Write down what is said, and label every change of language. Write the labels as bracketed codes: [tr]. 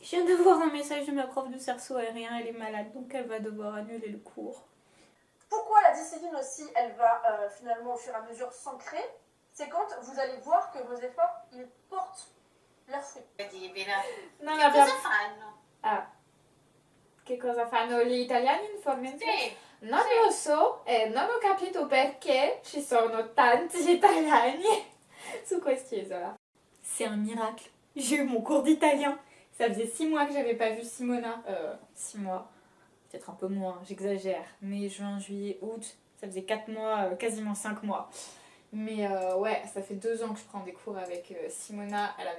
[fr] Je viens de voir un message de ma prof de cerceau aérien. Elle est malade, donc elle va devoir annuler le cours. Pourquoi la discipline aussi, elle va finalement au fur et à mesure s'ancrer? C'est quand vous allez voir que vos efforts, ils portent leurs fruits. [it] Non, Che cosa fanno? Ah. Che cosa fanno gli italiani in Formentera? Sì. Non lo so e non ho capito perché ci sono tanti italiani su quest'isola. [fr] C'est un miracle. J'ai eu mon cours d'italien. Ça faisait 6 mois que j'avais pas vu Simona. 6 mois. Peut-être un peu moins, j'exagère. Mai, juin, juillet, août. Ça faisait 4 mois, quasiment 5 mois. Mais ouais, ça fait 2 ans que je prends des cours avec Simona.